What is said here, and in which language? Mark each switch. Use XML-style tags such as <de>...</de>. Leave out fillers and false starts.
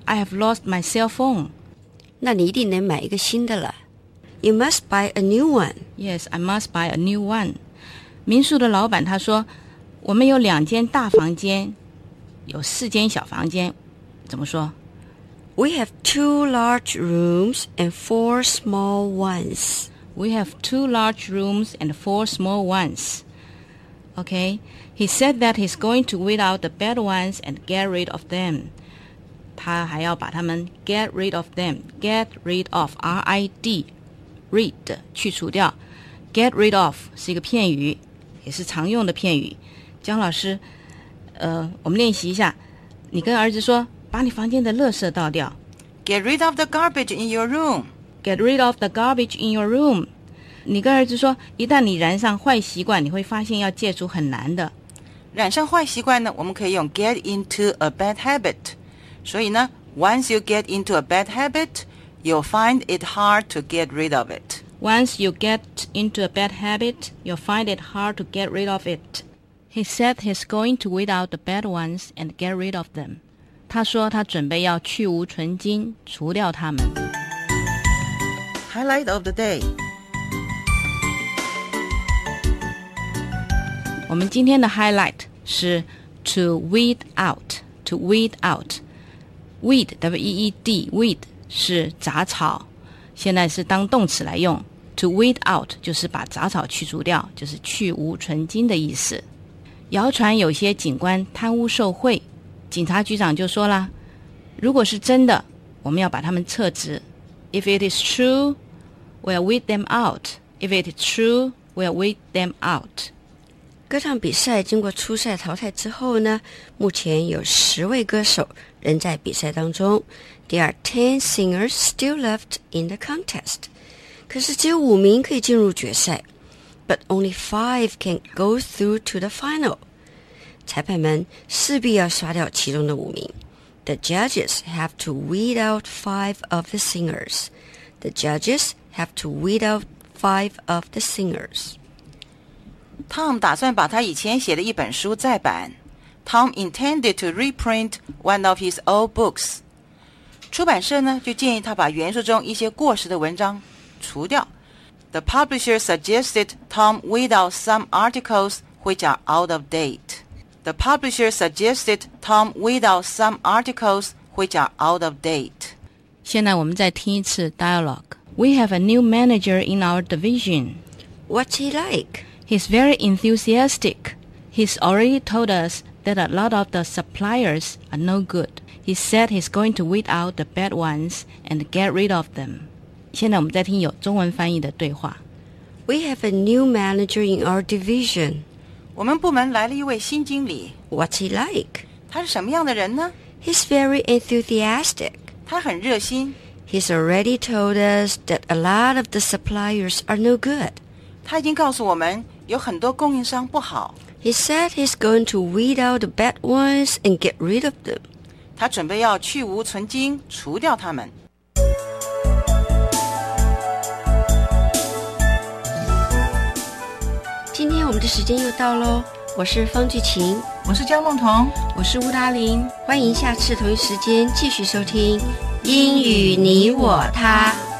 <en>I have lost my cell phone。</en> <zh>那你一定能买一个新的了。</zh> <en>You must buy a new one。 Yes, I must buy a new one。</en> <zh>民宿的老板他说，我们有两间大房间，有四间小房间，怎么说？</zh> <en>We have two large rooms and four small ones。 We have two large rooms and four small ones。 OK, he said that he's going to weed out the bad ones and get rid of them。</en> <zh>他还要把他们</zh> <en>get rid of them, get rid of, R-I-D, rid,</en> <zh>去除掉。</zh> <en>Get rid of</en> <zh>是一个片语，也是常用的片语。江老师，我们练习一下。你跟儿子说，把你房间的垃圾倒掉。</zh> <en>Get rid of the garbage in your room. Get rid of the garbage in your room.</en> <zh>你跟儿子说，一旦你染上坏习惯，你会发现要戒除很难的。染上坏习惯呢，我们可以用</zh> <en>get into a bad habit.</en> <zh>所以呢</zh> <en>，once you get into a bad habit, you'll find it hard to get rid of it. Once you get into a bad habit, you'll find it hard to get rid of it. He said he's going to weed out the bad ones and get rid of them.</en> <zh>他说他准备要去无存菁，除掉他们。</zh> <en>Highlight of the day.</en> <zh>我们今天的 highlight 是</zh> <en>to weed out. To weed out.</en> <zh>Weed, W-E-E-D, weed 是杂草，现在是当动词来用。</zh> <en>To weed out</en> <zh>就是把杂草去除掉，就是去无存菁的意思。谣传有些警官贪污受贿，警察局长就说了，如果是真的，我们要把他们撤职。</zh> <en>If it is true, we'll weed them out. If it is true, we'll weed them out.</en> <zh>歌唱比赛经过初赛淘汰之后呢，目前有十位歌手仍在比赛当中。</zh> <en>There are 10 singers still left in the contest.</en> <zh>可是只有五名可以进入决赛。</zh> <en>But only 5 can go through to the final.</en> <zh>裁判们势必要刷掉其中的五名。</zh> <en>The judges have to weed out 5 of the singers. The judges have to weed out 5 of the singers.</en> <zh>Tom 打算把他以前写的一本书再版。</zh> <en>Tom intended to reprint one of his old books.</en> <zh>出版社呢，就建议他把原书中一些过时的文章除掉。</zh> <en>The publisher suggested Tom weed out some articles which are out of date. The publisher suggested Tom weed out some articles which are out of date.</en> <zh>现在我们再听一次 dialogue.</zh> <en>We have a new manager in our division. What's he like? He's very enthusiastic. He's already told us that a lot of the suppliers are no good. He said he's going to weed out the bad ones and get rid of them.</en> <zh>现在我们在听有中文翻译的对话。</zh> <en>We have a new manager in our division.</en> <zh>我们部门来了一位新经理。</zh> <en>What's he like?</en> <zh>他是什么样的人呢？</zh> <en>He's very enthusiastic.</en> <zh>他很热心。</zh> <en>He's already told us that a lot of the suppliers are no good.</en> <zh>他已经告诉我们有很多供应商不好。</zh> <en>He said he's going to weed out the bad ones and get rid of them.</en> <zh>他准备要去无存菁，除掉他们。今天我们的时间又到咯，我是方巨琴，我是江梦彤，我是吴达林，欢迎下次同一时间继续收听英语你我他。</zh>